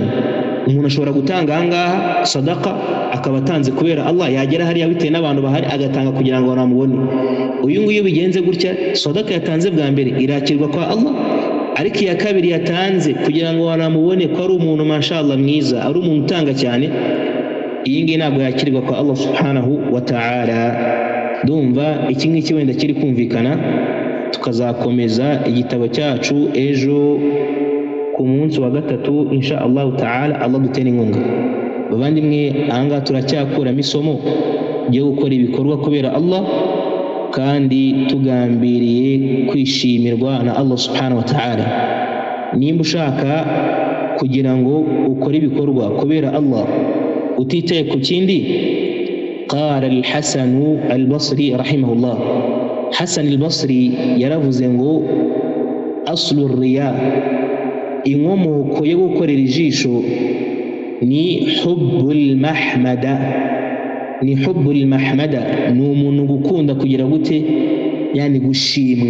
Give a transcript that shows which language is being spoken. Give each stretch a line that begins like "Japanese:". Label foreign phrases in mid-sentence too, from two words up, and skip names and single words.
Kinyarwanda: Umuntu ashobora gutanga ahangaha sadaka akaba atanze kubera Allah, yagera hariya bitewe n'abantu bahari agatanga kugira ngo banamubone. Uyu nguyu bigenze gutya, sadaka yatanze bwa mbere irakirwa kwa Allah, ariko iya kabiri yatanze kugira ngo banamubone ko ari umuntu mashallah mwiza, ari umuntu utanga cyane, iyi ngiyi ntabwo yakirwa kwa Allah
Arabic: سبحانه وتعالى.
Kinyarwanda: Ndumva iki ngiki wenda kiri kumvikana. Tukazakomeza igitabo cyacu ejo ku munsi wa gatatu
Arabic: إن شاء الله تعالى,
Kinyarwanda: Allah dutera inkunga. Bavandimwe, ahangaha turacyakuramo isomo ryo gukora ibikorwa kubera Allah kandi tugambiriye kwishimirwa na Allah
Arabic: سبحانه وتعالى.
Kinyarwanda: Nimba ushaka kugira ngo ukore ibikorwa kubera Allah utitaye ku kindi, qala al-Hasan al-Basri rahimahullah, Hasan al-Basri yaravuze ngo
Arabic: أصل الرياء,
Kinyarwanda: inkomoko yo gukorera ijisho ni
Arabic: حب المحمدة.
Kinyarwanda: Ni
Arabic: حب المحمدة,
Kinyarwanda: ni umuntu gukunda kugira gute, yani gushimwa.